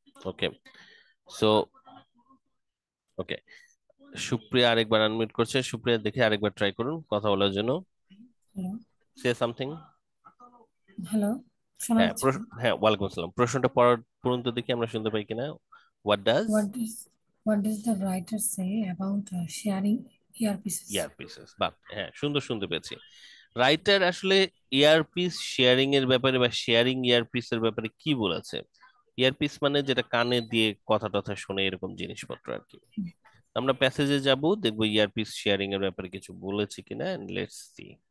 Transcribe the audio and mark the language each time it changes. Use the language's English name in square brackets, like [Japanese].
[Bangla] ওকে, so okay, Supriya আরেকবার unmute করছে। সুপ্রিয়া দেখে আরেকবার ট্রাই করুন কথা বলার জন্য। Hello [English] Say something. [Bangla] হ্যালো শোনা হ্যাঁ যাচ্ছে? হ্যাঁ, ওয়ালাইকুম আসসালাম। প্রশ্নটা পড়ুন তো দেখি, আমরা শুনতে পাই কিনা। [English] What does What does what does the writer say about sharing earpieces? [Bangla] ইয়ারপিসেস, বাহ হ্যাঁ, সুন্দর শুনতে পেয়েছি। রাইটার আসলে ইয়ারপিস শেয়ারিং এর ব্যাপারে বা শেয়ারিং ইয়ারপিসের ব্যাপারে কি বলেছে? ইয়ারপিস মানে যেটা কানে দিয়ে কথা টথা শুনে এরকম জিনিসপত্র আর কি। আমরা প্যাসেজে যাব, দেখবো ইয়ারপিস শেয়ারিং এর ব্যাপারে কিছু বলেছে কিনা, [English] Let's see.